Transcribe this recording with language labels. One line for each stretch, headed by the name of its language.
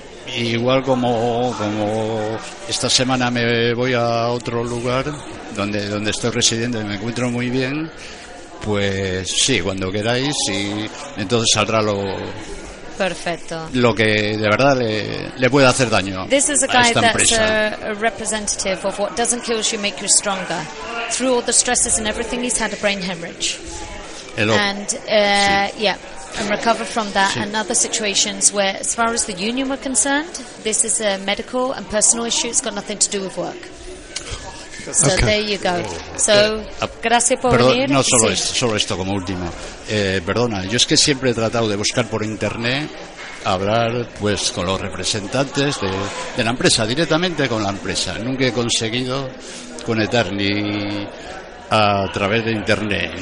Spanish: Igual como esta semana me voy a otro lugar donde estoy residiendo y me encuentro muy bien, pues sí, cuando queráis, y entonces saldrá lo... Perfecto. Lo que de verdad le puede hacer daño.
English: This is a guy that's a representative of what doesn't kill you, make you stronger. Through all the stresses and everything, he's had a brain hemorrhage. Hello. And and recover from that.
Spanish: Sí.
English: And other situations where, as far as the union were concerned, this is a medical and personal issue. It's got nothing to do with work. So okay. There you go. So,
Spanish: gracias por perdón, venir. No, solo, sí. Esto, solo esto como último. Perdona, yo es que siempre he tratado de buscar por internet, hablar pues con los representantes de la empresa, directamente con la empresa. Nunca he conseguido conectar ni a través de internet.